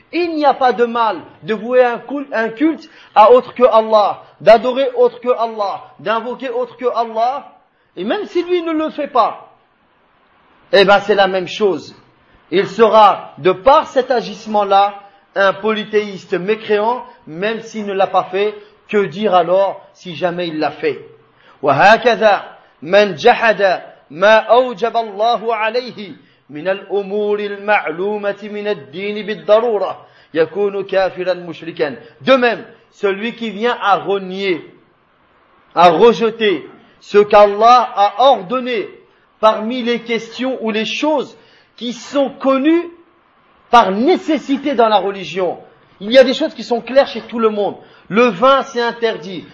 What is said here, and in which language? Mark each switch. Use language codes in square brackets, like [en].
[fr] Il n'y a pas de mal de vouer un culte à autre que Allah, d'adorer autre que Allah, d'invoquer autre que Allah. Et même si lui ne le fait pas, eh ben c'est la même chose. Il sera, de par cet agissement-là, un polythéiste mécréant, même s'il ne l'a pas fait. Que dire alors si jamais il l'a fait ? [ar] Wa hakadha man jahada ma awjaba Allah alayhi من الأمور المعلومة من الدين بالضرورة يكون كافرا مشركا. [fr] De même, celui qui vient à renier, à rejeter ce qu'Allah a ordonné parmi les questions ou les choses qui sont connues par nécessité dans la religion. Il y a des choses qui sont claires chez tout le monde. Le vin, c'est interdit.